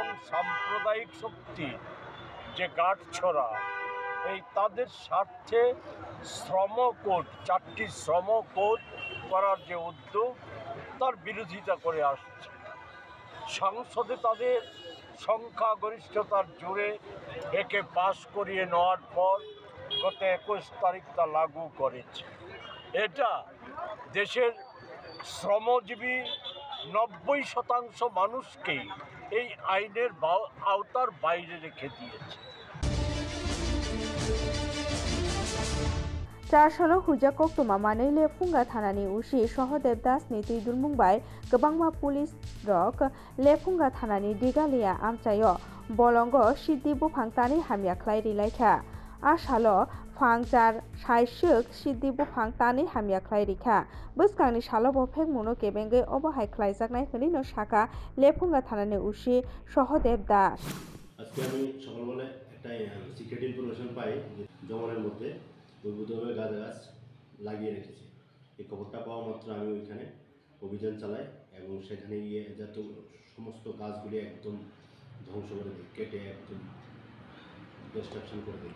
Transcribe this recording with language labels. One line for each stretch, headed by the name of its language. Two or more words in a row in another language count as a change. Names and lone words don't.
Bangla: সাম্প্রদায়িক শক্তি যে গাঁটছড়া এই তাদের স্বার্থে শ্রম কোড 4টি শ্রম কোড করার যে উদ্যোগ তার বিরোধিতা করে আসছে সংসদে তাদের সংখ্যাগরিষ্ঠতার জোরে একে পাশ করিয়ে নেওয়ার পর গত 21 তারিখ তা লাগু করেছে। এটা দেশের শ্রমজীবী 90% মানুষকেই এই আইনের আওতার বাইরে রেখে দিয়েছে।
Kok Borok: चारसालाव हुजा कक्टमा मानै लेफुंगा थानानि उसी सहदेव दासनि थैदुलमुंबाय गोबांमा पुलिस रक लेफुंगा थानानि दिगालिया आमचायो बलंग सिद्धि बुफां तानि हामियाख्लाय रिलायखा आसालो फांचार साइसुक सिद्धि बुफां तानि हामियाख्लाय रिखा बसकांनि सालो बफेक मुनो केबेंगे अबहाय ख्लायजाकनाय हनिनो शाखा लेफुंगा थानानि उसी सहदेव दास
Bangla: আজকে আমি সকালবেলা একটা
English: secret information
Bangla: পাই যে জঙ্গলের মধ্যে বৈবুদ্ধভাবে গাঁজা গাছ লাগিয়ে রেখেছে। এই খবরটা পাওয়া মাত্র আমি ওইখানে অভিযান চালাই এবং সেখানে গিয়ে যত সমস্ত গাছগুলি একদম ধ্বংস করে দিই, কেটে একদম ডিস্ট্রাকশন করে দিই।